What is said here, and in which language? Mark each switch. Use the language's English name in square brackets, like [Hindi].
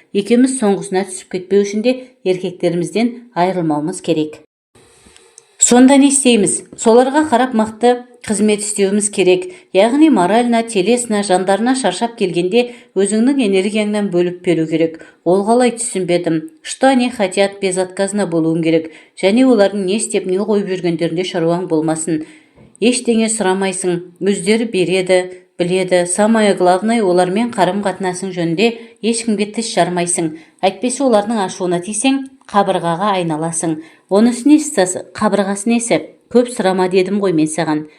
[Kazakh] Екеуміз соңғысына түсіп кетпеу үшін де еркектерімізден айырылмауымыз керек. Сонда не істейміз? Соларға қарап мықты қызмет істеуіміз керек. Яғни [Russian] морально, телесно, [Kazakh] жандарына шаршап келгенде өзіңнің энергияңнан бөліп беру керек. Ол қалай түсінбедім. [Russian] Что они хотят, безотказно [Kazakh] болуың керек. Және олардың не істеп, не қойып жүргендерінде шаруаң болмасын. Ештеңе сұрамайсың, өздері береді, біледі. [Russian] Самое главное, [Kazakh] олармен қарым-қатынасың жөнінде ешкімге тіс жармайсың. Әйтпесе олардың ашуына тисең, қабырғаға айналасың. Онысы несі, қабырғасы несі? Көп сұрама дедім ғой мен саған.